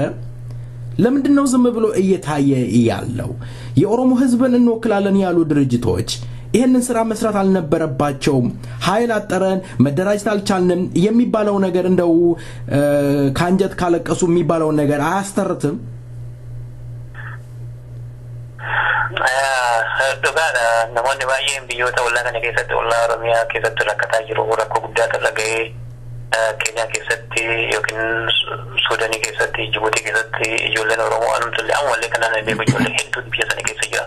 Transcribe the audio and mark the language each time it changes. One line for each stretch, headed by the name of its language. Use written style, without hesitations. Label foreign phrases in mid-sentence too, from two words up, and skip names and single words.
Amharic: ለምንድን ነው ዝም ብሎ እየታየ ያለው? የኦሮሞ ህዝብን እንወክላለን ያሉ ድርጅቶች ይሄንን ስራ መስራት አልነበረባቸውም? ኃይል አጠረን መደራጀት አልቻልንም የሚባለው ነገር እንደው ካንጀት ካለቀሱ የሚባለው ነገር አያስተርትም?
Oromo: Dogara namoonni baay'een biyyoota ollaa kana keessatti ollaa Oromiyaa keessatti rakkataa jiru. Rakkoo guddaa irra ga'ee Keeniyaa keessatti yookiin Suudaanii keessatti Jibuutii keessatti ijoolleen Oromoo anumtullee ammallee kanaan beeku ijoollee hedduutu biyya sana keessa jira.